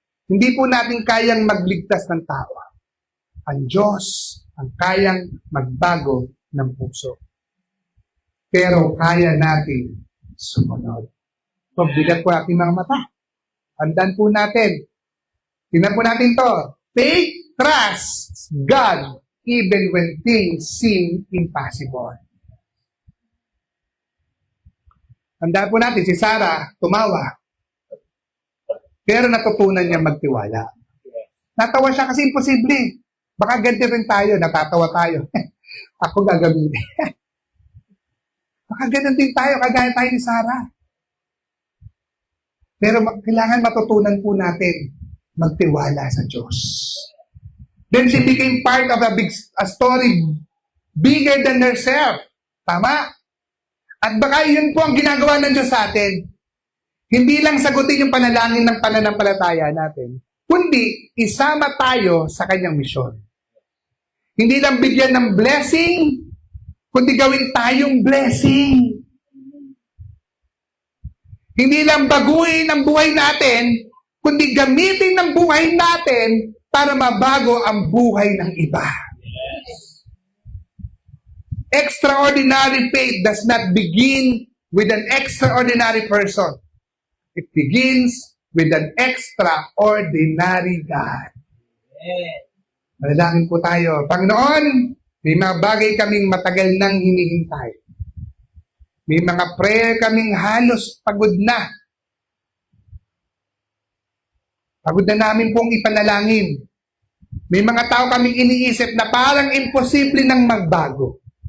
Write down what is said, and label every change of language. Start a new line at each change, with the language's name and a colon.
Filipino: Hindi po natin kayang magligtas ng tao. Ang Diyos ang kayang magbago ng puso. Pero kaya natin sumunod. Pagbigat po ating mga mata. Tandaan po natin. Tingnan po natin to.
English: Faith, trust God even when things seem impossible.
Filipino: Tandaan po natin, si Sarah tumawa. Pero natutunan niya magtiwala. Natawa siya kasi imposible. Baka ganti rin tayo, natatawa tayo. Ako gagamitin. Baka ganun din tayo, kagaya tayo ni Sarah. Pero kailangan matutunan po natin magtiwala sa Diyos.
English: Then she became part of a story bigger than herself.
Filipino: Tama? At baka yun po ang ginagawa ng Diyos sa atin. Hindi lang sagutin yung panalangin ng pananampalataya natin, kundi isama tayo sa kanyang misyon. Hindi lang bigyan ng blessing, kundi gawin tayong blessing. Hindi lang baguhin ang buhay natin, kundi gamitin ang buhay natin para mabago ang buhay ng iba.
English: Extraordinary faith does not begin with an extraordinary person. It begins with an extraordinary God.
Filipino: Manalangin po tayo. Panginoon, may mga bagay kaming matagal nang hinihintay. May mga prayer kaming halos pagod na. Pagod na namin pong ipanalangin. May mga tao kaming iniisip na parang imposible nang magbago.